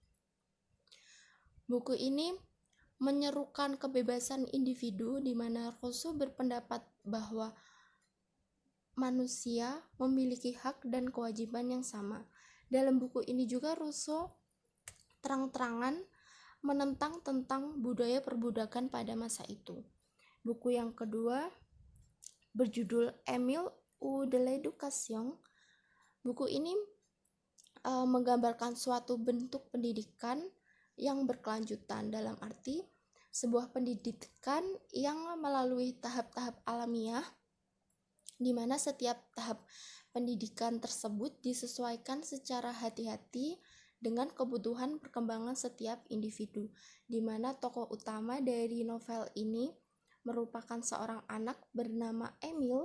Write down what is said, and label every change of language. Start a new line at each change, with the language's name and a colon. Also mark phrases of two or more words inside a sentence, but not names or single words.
Indonesian: Buku ini menyerukan kebebasan individu, di mana Rousseau berpendapat bahwa manusia memiliki hak dan kewajiban yang sama. Dalam buku ini juga Rousseau terang-terangan menentang tentang budaya perbudakan pada masa itu. Buku yang kedua berjudul Émile ou de l'Éducation. Buku ini menggambarkan suatu bentuk pendidikan yang berkelanjutan, dalam arti sebuah pendidikan yang melalui tahap-tahap alamiah di mana setiap tahap pendidikan tersebut disesuaikan secara hati-hati dengan kebutuhan perkembangan setiap individu, di mana tokoh utama dari novel ini merupakan seorang anak bernama Emil.